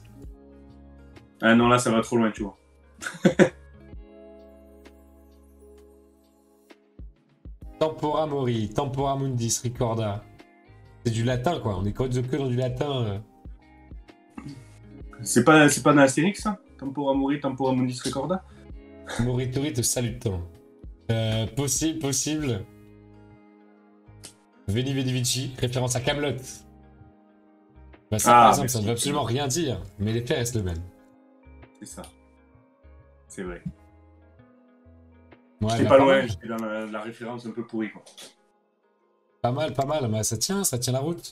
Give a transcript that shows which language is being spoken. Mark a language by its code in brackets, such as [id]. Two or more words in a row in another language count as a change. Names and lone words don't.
[fr] Ah non, là, ça va trop loin, tu vois. [la] Tempora Mori, Tempora Mundis, Ricorda. [fr] C'est du latin, quoi. On est que dans du latin. C'est pas dans Astérix, ça? [la] Tempora Mori, Tempora Mundis, Ricorda? Moritori te salutant. Possible. Veni Vidi Vici, [fr] référence à Camelot. Bah ça, par exemple, ça ne veut absolument rien dire, mais l'effet reste le même. C'est ça. C'est vrai. Ouais, j'étais pas loin, j'étais dans la référence un peu pourrie, quoi. Pas mal, mais ça tient la route.